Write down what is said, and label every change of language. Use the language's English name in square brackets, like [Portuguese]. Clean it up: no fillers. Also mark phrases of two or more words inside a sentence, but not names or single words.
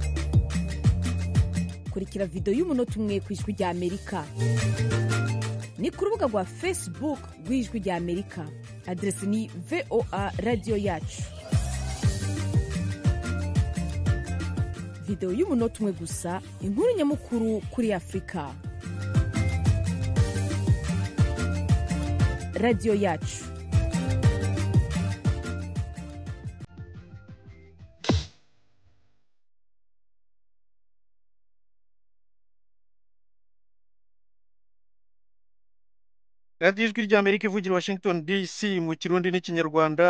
[Rundi] Kurikira video y'umunota umwe ku Ijwi rya Amerika ni ku rubuga rwa Facebook rw'Ijwi rya Amerika, adresi ni VOA Radio Yacu. Video y'umunota umwe gusa, inkuru nyamukuru kuri Afrika. Radio Yacu. radiyo ijwi ry'Amerika ivugira Washington DC mu kirundi n'ikinyarwanda.